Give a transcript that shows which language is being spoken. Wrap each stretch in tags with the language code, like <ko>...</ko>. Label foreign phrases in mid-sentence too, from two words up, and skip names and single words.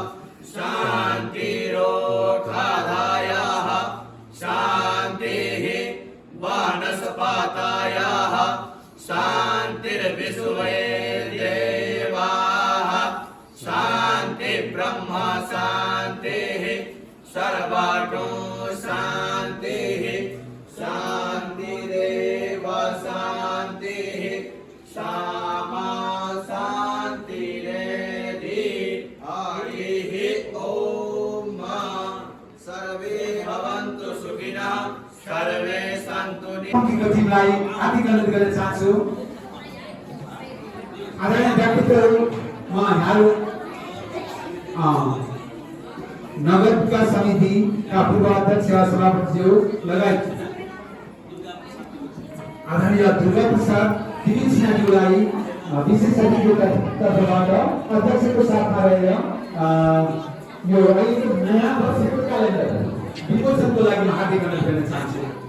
<sa>शान्तिरोषधयः शान्तिः वनस्पतयः शान्तिर्विश्वे देवाः शान्ति ब्रह्म शान्तिः सर्वतो शान्तिः शान्तिरेव शान्तिः सामा शान्तिरेधि। हरिः ॐ सर्वे भवन्तु सुखिनः सर्वे सन्तु</sa> <ne>टिमलाई आर्थिक अनुरोध गर्न चाहन्छु। आदरणीय व्यक्तित्वहरू म यहाँहरू नगर विकास समितिका पूर्व अध्यक्ष सभापतिज्यू लगायत आदरणीय दुर्गा प्रसाद तिमिल सिंहज्यूलाई विशेष अतिथिको तर्फबाट अध्यक्षको साथमा रहेर यो अहिलेको नयाँ वर्षको क्यालेन्डर विमोचनको लागि हार्दिक अनुरोध गर्न चाहन्छु।</ne>